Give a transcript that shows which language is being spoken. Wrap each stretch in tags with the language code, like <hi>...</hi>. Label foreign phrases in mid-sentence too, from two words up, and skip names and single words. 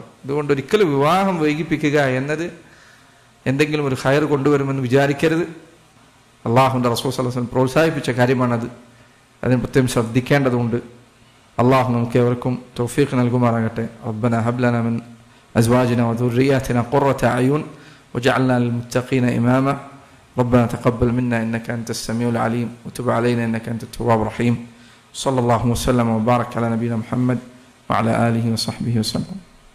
<ml>അതുകൊണ്ട് ഒരിക്കലും വിവാഹം വൈകിപ്പിക്കുക എന്നത് എന്തെങ്കിലും ഒരു ഖൈർ കൊണ്ടുവരുമെന്ന് വിചാരിക്കരുത്. അള്ളാഹുവിൻ്റെ റസൂൽ</ml> <ar>صلى الله عليه وسلم</ar> <ml>പ്രോത്സാഹിപ്പിച്ച കാര്യമാണത്. അതിന് പ്രത്യേകം ശ്രദ്ധിക്കേണ്ടതുണ്ട്. അള്ളാഹു നമുക്ക് ഏവർക്കും തൗഫീഖ് നൽകുമാറാകട്ടെ.</ml> <ar>ربنا هب لنا من أزواجنا وذرياتنا قرة أعين واجعلنا للمتقين إماما ربنا تقبل منا إنك أنت السميع العليم وتب علينا إنك أنت التواب الرحيم. صلى الله وسلم وبارك على نبينا محمد وعلى آله وصحبه وسلم.</ar>